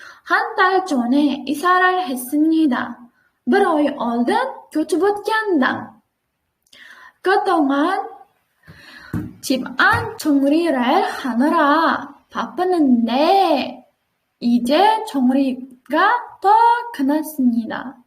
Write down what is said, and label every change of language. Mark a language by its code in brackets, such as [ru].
[ko] 한달전에 이사를 했습니다. [uz] bir oy oldin ko'chib o'tgandim. [ko] 그동안 집안 정리를 하느라 바빴는데 이제 정리가 더 끝났습니다.